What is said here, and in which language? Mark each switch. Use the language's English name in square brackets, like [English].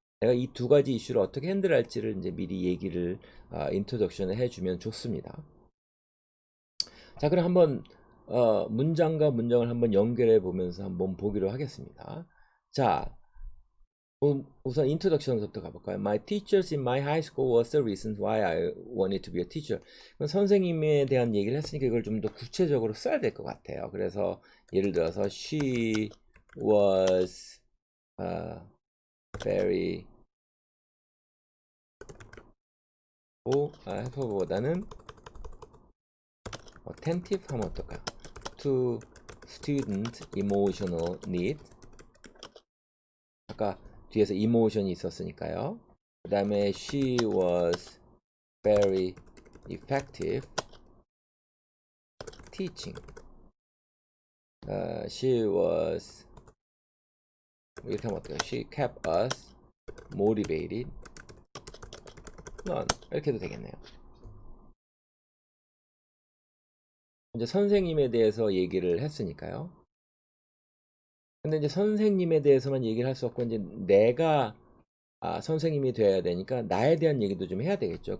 [Korean] 내가 이 두 가지 이슈를 어떻게 핸들할지를 이제 미리 얘기를 인트로덕션을 해주면 좋습니다. 자, 그럼 한번 문장과 문장을 한번 연결해 보면서 한번 보기로 하겠습니다. 자, 우선 인트로덕션부터 가볼까요? [English] My teachers in my high school was the reason why I wanted to be a teacher. [Korean] 선생님에 대한 얘기를 했으니까 이걸 좀 더 구체적으로 써야 될 것 같아요. 그래서 예를 들어서 [English] she was very help [Korean] 보다는 attentive 하면 어떨까요? [English] To student emotional need. [Korean] 아까 뒤에서 emotion이 있었으니까요. [English] 그 다음에 she was very effective teaching. She was [Korean] 이렇게 하면 어떨까요? [English] She kept us motivated. [Korean] 이렇게 해도 되겠네요. 이제 선생님에 대해서 얘기를 했으니까요. 근데 이제 선생님에 대해서만 얘기를 할 수 없고 이제 내가 선생님이 돼야 되니까 나에 대한 얘기도 좀 해야 되겠죠.